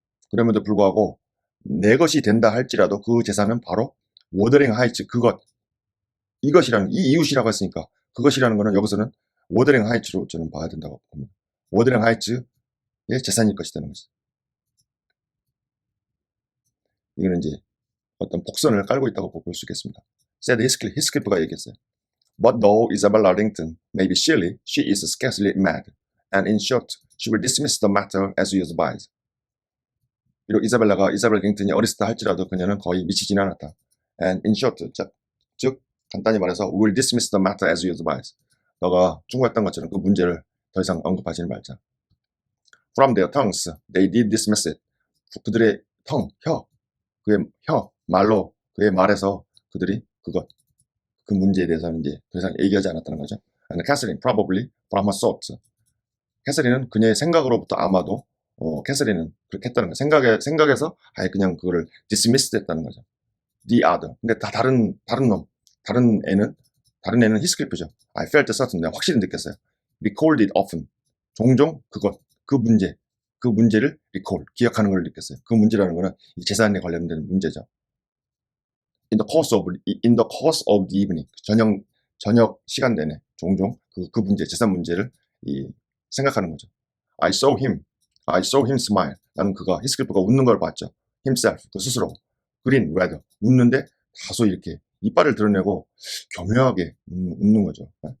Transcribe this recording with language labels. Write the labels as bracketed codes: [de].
[ko] 그럼에도 불구하고 내 것이 된다 할지라도 그 재산은 바로 워더링 하이츠, 이것이라는, 이 이웃이라고 했으니까 그것이라는 거는 여기서는 워더링 하이츠로 저는 봐야 된다고 봅니다. 워더링 하이츠의 재산일 것이라는 것이. 이거는 이제 어떤 복선을 깔고 있다고 볼 수 있겠습니다. said 히스클리프가 얘기했어요. [en] But though Isabella Rington may be silly, she is scarcely mad, and in short, she will dismiss the matter as you advise. [ko] 비록 이사벨 링턴이 어렸을 때 할지라도 그녀는 거의 미치지는 않았다. [en] And in short, [ko] 즉 간단히 말해서 [en] will dismiss the matter as you advise. [ko] 너가 충고했던 것처럼 그 문제를 더 이상 언급하지는 말자. [en] From their tongues, they did dismiss it. [ko] 그들의 그의 말로, 그의 말에서 그들이 그 문제에 대해서는 이제 더 이상 얘기하지 않았다는 거죠. [en] And Catherine probably from her thoughts. [ko] 캐서린은 그녀의 생각으로부터 아마도 캐서린은 그렇게 했다는 거예요. 생각에서 아예 그냥 그거를 dismissed 했다는 거죠. [en] The other. [ko] 근데 다 다른 애는 히스클리프죠. [en] I felt certain. [ko] 내가 확실히 느꼈어요. [en] Recalled it often. [ko] 종종 그 문제를 recall, 기억하는 걸 느꼈어요. 그 문제라는 거는 이 재산에 관련된 문제죠. [en] In the course of the evening. [ko] 저녁 시간 내내 종종 그 문제, 재산 문제를 생각하는 거죠. [en] I saw him smile. [ko] 나는 히스클리프가 웃는 걸 봤죠. himself, 그 스스로. [en] 그린, rather. [ko] 웃는데 다소 이렇게 이빨을 드러내고 교묘하게 웃는 거죠.